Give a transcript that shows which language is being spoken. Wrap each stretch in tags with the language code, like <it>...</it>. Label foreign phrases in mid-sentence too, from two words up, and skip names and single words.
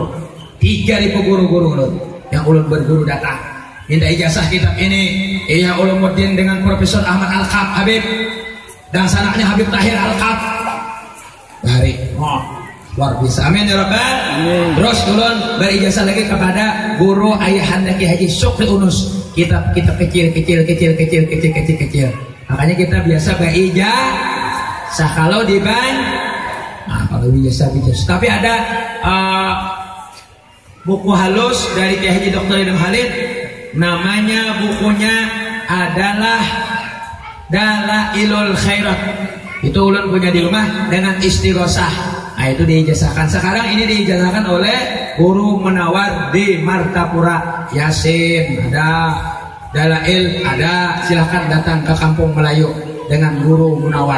<id>3.000 guru-guru ulun yang ulun berguru datang minta ijazah kitab ini. Iya Ulumuddin dengan Profesor Ahmad Alkaf Habib dan sanaknya Habib Tahir Alkaf. Hari luar biasa,</id> <ar>آمين يا رب.</ar> <id>Terus ulun berijazah lagi kepada guru ayahanda Ki Haji Syukri Unus, kitab kecil. Makanya kita biasa berijazah kalau di kalau ijazah. Tapi ada buku halus dari Ki Haji Dr. Idham Khalid. Namanya bukunya adalah Dalailul Khairat. Itu ulun punya di rumah dengan istighosah. Nah itu diijazahkan. Sekarang ini diijazahkan oleh Guru Munawar di Martapura. Yasin ada, Dalail ada. Silahkan datang ke Kampung Melayu dengan Guru Munawar.</id>